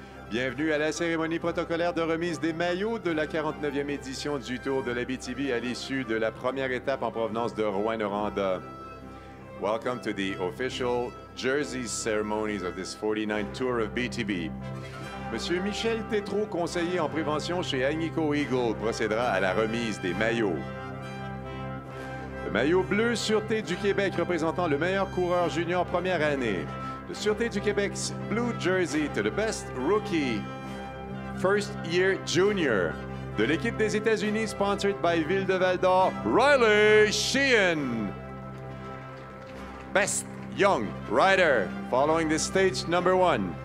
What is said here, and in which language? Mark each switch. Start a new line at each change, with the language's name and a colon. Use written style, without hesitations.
French: Bienvenue à la cérémonie protocolaire de remise des maillots de la 49e édition du Tour de l'Abitibi à l'issue de la première étape en provenance de Rouyn-Noranda.
English: Welcome to the official jersey ceremonies of this 49th Tour of BTB.
French: Monsieur Michel Tétrault, conseiller en prévention chez Agnico Eagle, procédera à la remise des maillots. Le maillot bleu Sûreté du Québec représentant le meilleur coureur junior première année.
English: Le Sûreté du Québec's Blue Jersey to the best rookie first year junior.
French: De l'équipe des États-Unis,
English: sponsored by
French: Ville de Val-d'Or, Riley Sheehan.
English: Best young rider following this stage number 1.